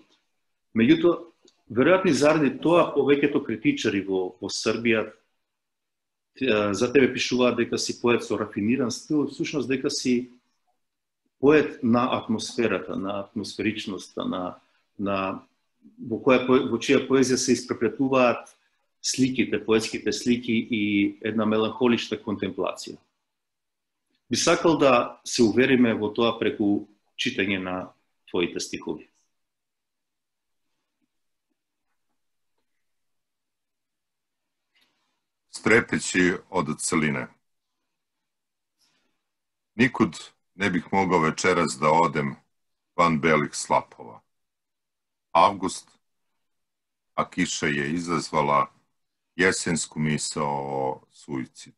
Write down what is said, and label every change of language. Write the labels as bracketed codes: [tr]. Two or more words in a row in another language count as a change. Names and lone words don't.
[mk] Меѓутоа, веројатно заради тоа повеќето критичари во Србија за тебе пишуваат дека си поет со рафиниран стил, всушност дека си поет на атмосферата, на атмосферичноста, во чија поезија се испреплетуваат сликите, поетските слики и една меланхолична контемплација. Би сакал да се увериме во тоа преку читање на твоите стихови. [sr] Strepeći od celine. Nikud ne bih mogao večeras da odem van belih slapova. Avgust, a kiša je izazvala jesensku misao o suicidu.